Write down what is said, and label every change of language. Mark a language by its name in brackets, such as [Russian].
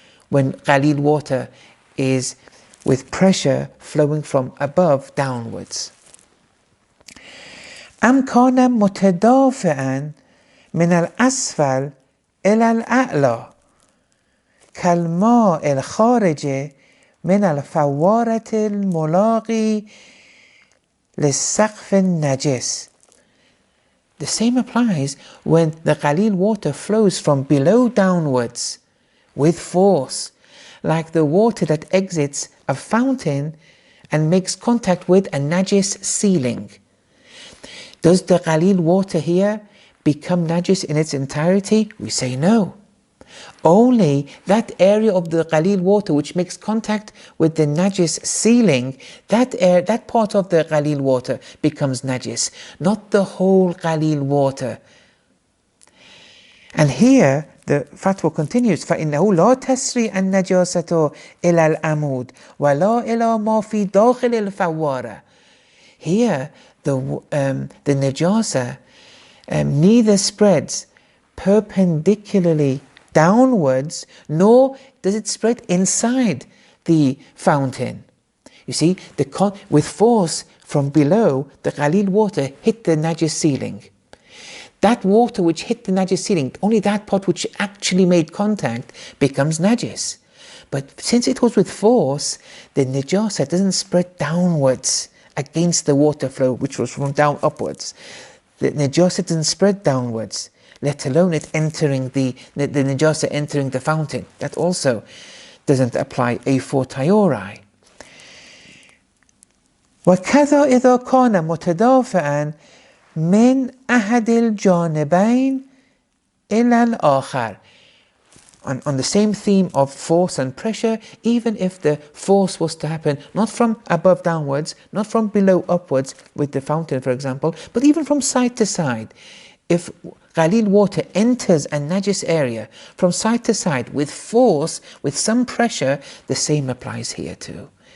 [English] When Qalil water is with pressure flowing from above downwards. [Arabic] أم كان متدافعا من الأسفل إلى الأعلى كالماء الخارج من الفوارة الملاقي للسقف النجس. [English] The same applies when the Qalil water flows from below downwards with force, like the water that exits a fountain and makes contact with a najis ceiling. Does the Qalil water here become najis in its entirety? We say no. Only that area of the Qalil water which makes contact with the najis ceiling, that part of the Qalil water becomes najis, not the whole Qalil water. And here the fatwa continues, [Arabic] فَإِنَّهُ لَا تَسْرِي النَّجَاسَةُ إِلَى الْعَمُودِ وَلَا إِلَى مَا فِي دَاخِلِ الْفَوَّارَةِ. [English] Here the najasa neither spreads perpendicularly downwards, nor does it spread inside the fountain. You see, with force from below, the Qalil water hit the najis ceiling. That water which hit the najis ceiling, only that part which actually made contact becomes najis. But since it was with force, the najasa doesn't spread downwards against the water flow, which was from down upwards. The najasa doesn't spread downwards, let alone it entering the najasa entering the fountain. That also doesn't apply a fortiori. [Arabic] وكذا إذا كان متدافعا من أحد الجانبين إلى الآخر. [English] On the same theme of force and pressure, even if the force was to happen not from above downwards, not from below upwards with the fountain, for example, but even from side to side. If Qalil water enters a najis area from side to side with force, with some pressure, the same applies here too.